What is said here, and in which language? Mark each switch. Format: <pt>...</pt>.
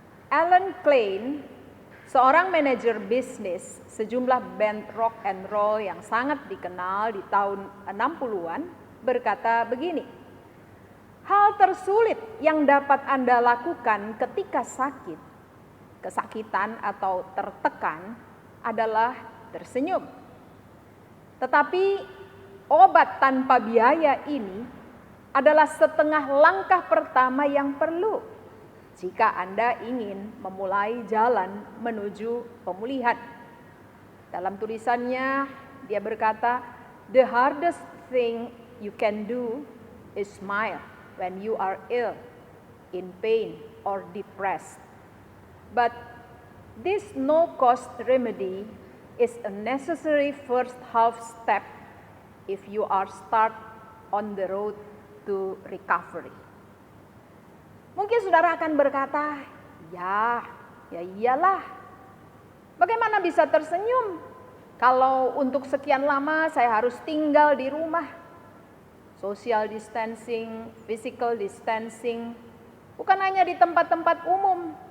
<id>Alan Klein, seorang manajer bisnis sejumlah band rock and roll yang sangat dikenal di tahun 60-an, berkata begini, hal tersulit yang dapat Anda lakukan ketika sakit, kesakitan atau tertekan adalah tersenyum. Tetapi obat tanpa biaya ini adalah setengah langkah pertama yang perlu jika Anda ingin memulai jalan menuju pemulihan.</id> <en>Dalam tulisannya dia berkata, "The hardest thing you can do is smile when you are ill, in pain, or depressed. But this no-cost remedy is a necessary first half step if you are start on the road to recovery."</en> <id>Mungkin saudara akan berkata, ya iyalah. Bagaimana bisa tersenyum kalau untuk sekian lama saya harus tinggal di rumah? Social distancing, physical distancing, bukan hanya di tempat-tempat umum,</id>